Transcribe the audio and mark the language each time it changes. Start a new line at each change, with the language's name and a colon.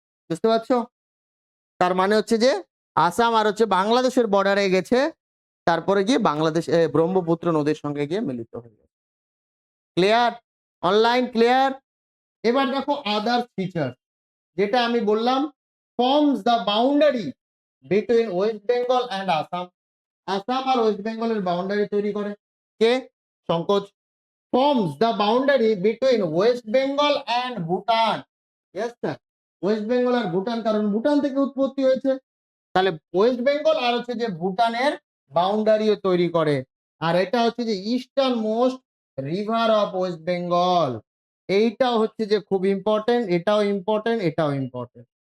Bangla: বুঝতে পারছো? তার মানে হচ্ছে যে আসাম আর হচ্ছে বাংলাদেশের বর্ডারে গেছে, তারপরে গিয়ে বাংলাদেশ ব্রহ্মপুত্র নদীর সঙ্গে গিয়ে মিলিত হয়ে গেছে। ক্লিয়ার? Online clear? এবার দেখো আদার ফিচার, যেটা আমি বললাম
English: Forms the boundary between West Bengal and Assam.
Bangla: Assam আর West বেঙ্গলের বাউন্ডারি তৈরি করে কে? সংকোচ।
English: forms the boundary between West Bengal and Bhutan. Yes sir,
Bangla: West Bengal আর ভুটান, কারণ ভুটান থেকে উৎপত্তি হয়েছে, তাহলে ওয়েস্ট বেঙ্গল আর হচ্ছে যে ভুটানের বাউন্ডারিও তৈরি করে। আর এটা হচ্ছে যে
English: Easternmost river of West Bengal.
Bangla: এইটাও হচ্ছে যে খুব ইম্পর্টেন্ট, এটাও ইম্পর্টেন্ট, এটাও ইম্পর্টেন্ট।